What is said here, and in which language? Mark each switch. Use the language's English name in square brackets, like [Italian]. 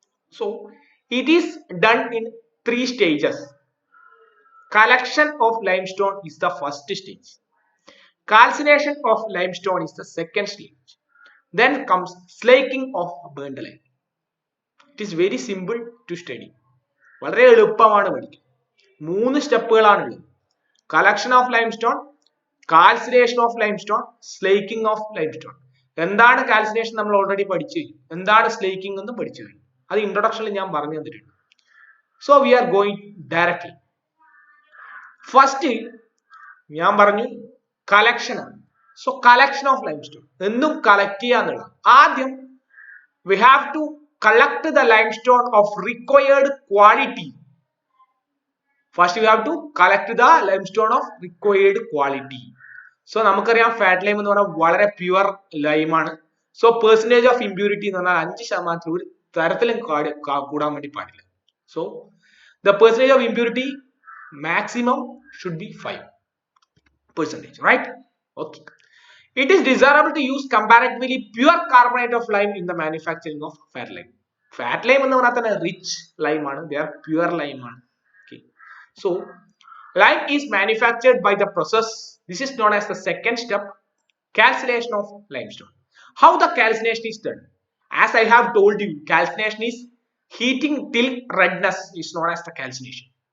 [English] So, it is done in three stages. Collection of limestone is the first stage. Calcination of limestone is the second stage. Then comes slaking of burnt lime. It is very simple to study. [Malayalam] വളരെ എളുപ്പമാണ് പഠിക്കാൻ. മൂന്ന് സ്റ്റെപ്പുകളാണുള്ളത്. [English] Collection of limestone, calcination of limestone, slaking of limestone. [Malayalam] എന്താണ് calcination നമ്മൾ already പഠിച്ചു കഴിഞ്ഞു. എന്താണ് slaking എന്നും പഠിച്ചു കഴിഞ്ഞു. അത് ഇൻട്രൊഡക്ഷനിൽ ഞാൻ പറഞ്ഞു തന്നിട്ടുണ്ട്. [English] So we are going directly. [Malayalam] First ഞാൻ പറഞ്ഞു കളക്ഷൻ ആണ്. സോ കളക്ഷൻ ഓഫ് ലൈംസ്റ്റോൺ എന്നും കളക്ട് ചെയ്യുക എന്നുള്ളത്. ആദ്യം [English] we have to collect the limestone of required quality. First we have to collect the limestone of required quality. [Malayalam] So നമുക്കറിയാം fat lime എന്ന് പറഞ്ഞാൽ വളരെ പ്യുവർ ലൈം ആണ്. സോ [English] percentage of impurity [Malayalam] എന്ന് പറഞ്ഞാൽ 5% ഒരു തരത്തിലും കൂടാൻ വേണ്ടി പാടില്ല. [English] So the percentage of impurity maximum should be 5%, right? Okay. It is desirable to use comparatively pure carbonate of lime in the manufacturing of fat lime. [Malayalam] Fat lime എന്ന് പറഞ്ഞാൽ തന്നെ rich lime ആണ്. [English] They are pure lime [Malayalam] ആണ്. [English] Okay. So lime is manufactured by the process. This is known as the second step, calcination of limestone. How the calcination is done? As I have told you, calcination is heating till redness is known as the calcination.